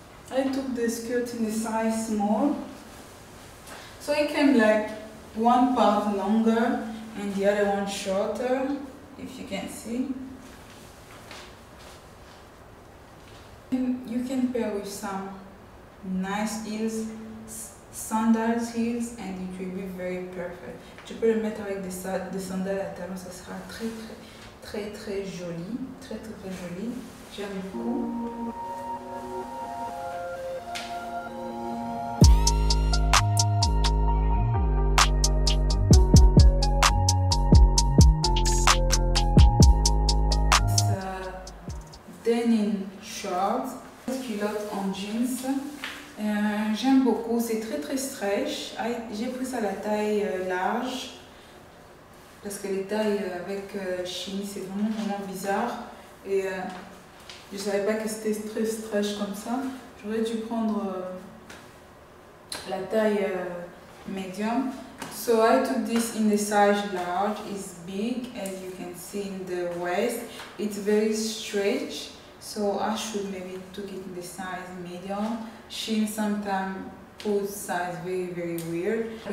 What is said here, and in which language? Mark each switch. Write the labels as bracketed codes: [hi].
[en] I took the skirt in the size small. So it came like one part longer and the other one shorter, if you can see. You can pair with some nice heels, sandals heels, and it will be very perfect. [fr] Tu peux le mettre avec des sandales à talons, ça sera très joli, très joli. J'aime beaucoup. [en] Denim shorts, [fr] culotte en jeans. J'aime beaucoup, c'est très stretch. J'ai pris ça à la taille large parce que les tailles avec Shein c'est vraiment bizarre et je savais pas que c'était très stretch comme ça. J'aurais dû prendre la taille medium. [en] So I took this in the size large. It's big as you can see in the waist. It's very stretch. So I should maybe took it in the size medium. Shein sometimes puts size very weird.